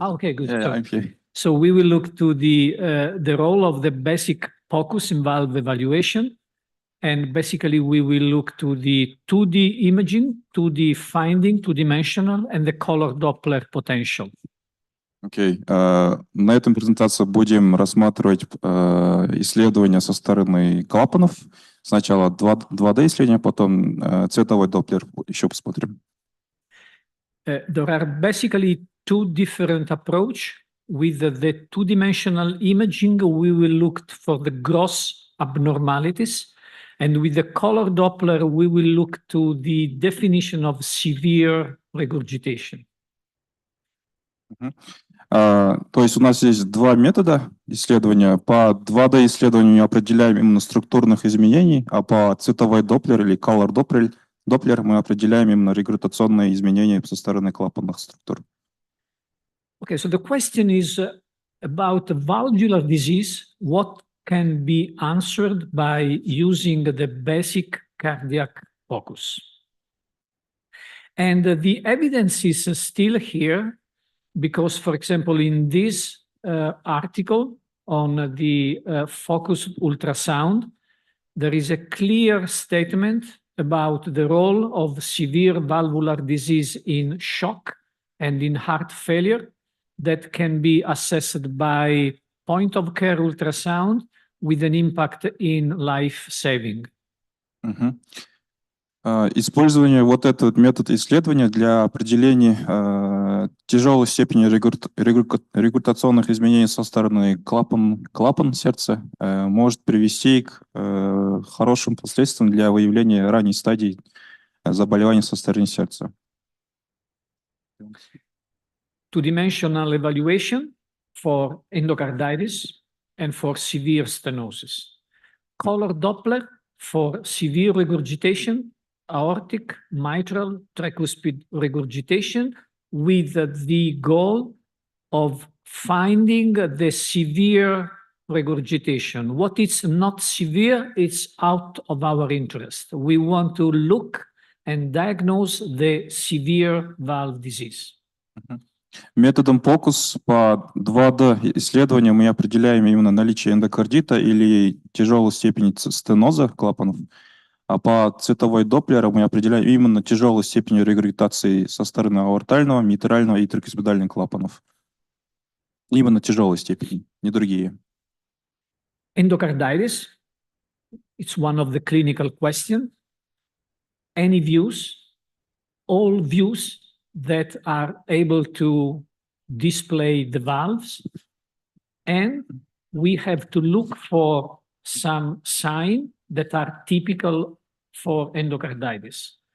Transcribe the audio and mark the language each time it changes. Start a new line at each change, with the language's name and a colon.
English: Ah, okay, good. Yeah, I'm here. So we will look to the role of the basic POCUS in valve evaluation. And basically we will look to the 2D imaging, 2D finding, two-dimensional, and the color Doppler potential.
Russian: Окей. На этом презентации будем рассматривать исследования со стороны клапанов. Сначала 2D исследования, потом цветовой Доплер еще посмотрим.
English: There are basically two different approaches. With the two-dimensional imaging, we will look for the gross abnormalities. And with the color Doppler, we will look to the definition of severe regurgitation.
Russian: То есть у нас есть два метода исследования. По 2D исследованию мы определяем именно структурных изменений, а по цветовой Доплер или color Doppler мы определяем именно регургитационные изменения со стороны клапанных структур.
English: Okay, so the question is about valvular disease. What can be answered by using the basic cardiac POCUS? And the evidence is still here because, for example, in this article on the POCUS ultrasound, there is a clear statement about the role of severe valvular disease in shock and in heart failure that can be assessed by point-of-care ultrasound with an impact in life-saving.
Russian: Использование вот этот метод исследования для определения тяжелой степени регургитационных изменений со стороны клапан сердца может привести к хорошим последствиям для выявления ранней стадии заболевания со стороны сердца.
English: Two-dimensional evaluation for endocarditis and for severe stenosis. Color Doppler for severe regurgitation, aortic, mitral, tricuspid regurgitation with the goal of finding the severe regurgitation. What is not severe, it's out of our interest. We want to look and diagnose the severe valve disease.
Russian: Методом POCUS по 2D исследованию мы определяем именно наличие эндокардита или тяжелой степени стеноза клапанов, а по цветовой Доплера мы определяем именно тяжелую степень регургитации со стороны аортального, митрального и трикуспидальных клапанов. Именно тяжелой степени, не другие.
English: Endocarditis, it's one of the clinical questions. Any views, all views that are able to display the valves, and we have to look for some signs that are typical for endocarditis.